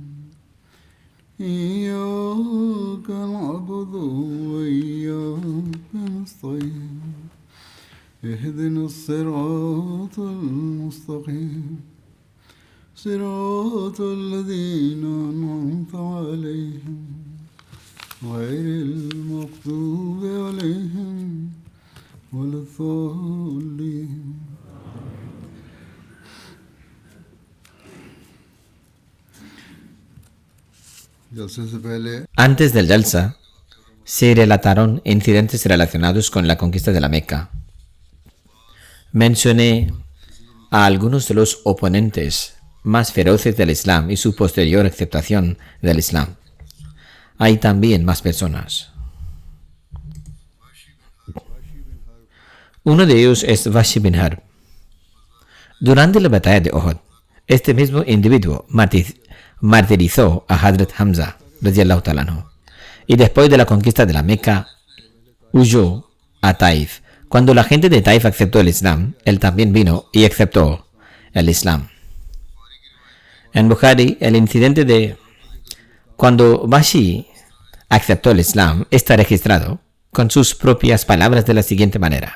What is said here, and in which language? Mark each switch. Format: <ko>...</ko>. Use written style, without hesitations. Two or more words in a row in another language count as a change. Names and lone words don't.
<ar>إياك نعبد وإياك نستعين اهدنا الصراط المستقيم صراط الذين أنعمت عليهم غير المغضوب عليهم ولا الضالين.</ar> <ur>جلسے سے پہلے</ur> <es>Antes del Jalsa, se relataron incidentes relacionados con la conquista de la Meca. Mencioné a algunos de los oponentes más feroces del Islam y su posterior aceptación del Islam. Hay también más personas. Uno de ellos es Washi bin Harb. Durante la batalla de Uhud, este mismo individuo martirizó a Hazrat Hamza,</es> <ar>رضي الله تعالى عنه,</ar> <es>y después de la conquista de la Meca, huyó a Taif. Cuando la gente de Taif aceptó el Islam, él también vino y aceptó el Islam. En Bukhari, el incidente de cuando Washi aceptó el Islam está registrado con sus propias palabras de la siguiente manera.</es>